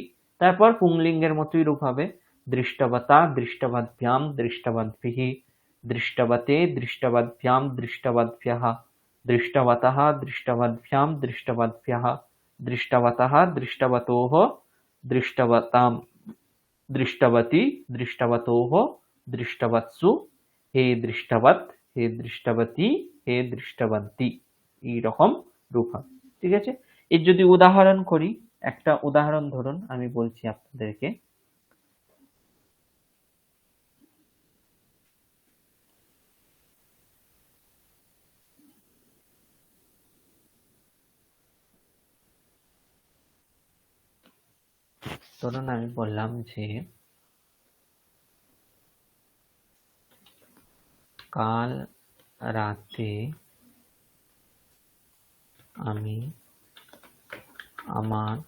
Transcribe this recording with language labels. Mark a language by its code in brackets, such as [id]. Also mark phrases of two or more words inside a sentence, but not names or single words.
[bn] তারপর পুংলিঙ্গের মতোই রূপ হবে, [sa] দৃষ্টবতা, দৃষ্টবদ্ভ্যাম, দৃষ্টবদ্ভিঃ, দৃষ্টবতে, দৃষ্টবদ্ভ্যাম, দৃষ্টবদ্ভ্যः, দৃষ্টবতः, দৃষ্টবদ্ভ্যাম, দৃষ্টবদ্ভ্যः, दृष्टवतः, दृष्टवतोः, दृष्टवतां, दृष्टवती, दृष्टवतोः, दृष्टवत्सु, হে দৃষ্টবৎ, হে দৃষ্টবতী, হে দৃষ্টবন্তী, [bn] এইরকম রূপ হবে। ঠিক আছে, এর যদি উদাহরণ করি, একটা উদাহরণ ধরুন আমি বলছি আপনাদেরকে। ধরুন আমি বললাম যে কাল রাতে আমি আমার